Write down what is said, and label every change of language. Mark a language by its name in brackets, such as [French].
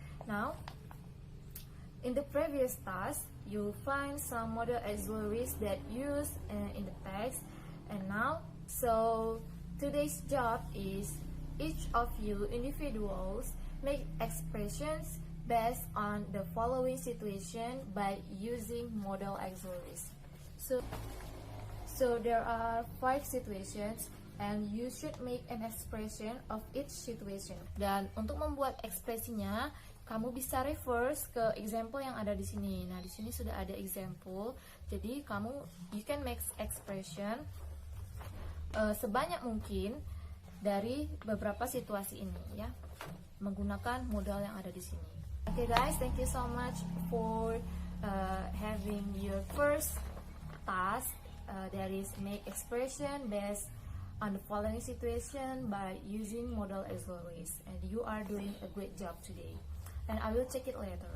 [English] Now, in the previous task, you find some modal auxiliaries that used in the text, and now, so today's job is each of you individuals make expressions based on the following situation by using modal auxiliaries. So there are 5 situations and you should make an expression of each situation. [Indonesian] Dan untuk membuat ekspresinya, kamu bisa reverse ke example yang ada di sini. Nah, di sini sudah ada example. Jadi [English] you can make expression [Indonesian] sebanyak mungkin dari beberapa situasi ini ya, menggunakan modal yang ada di sini. [English] Okay guys, thank you so much for having your first task, that is make expression based on the following situation by using modal auxiliaries, and you are doing a great job today, and I will check it later.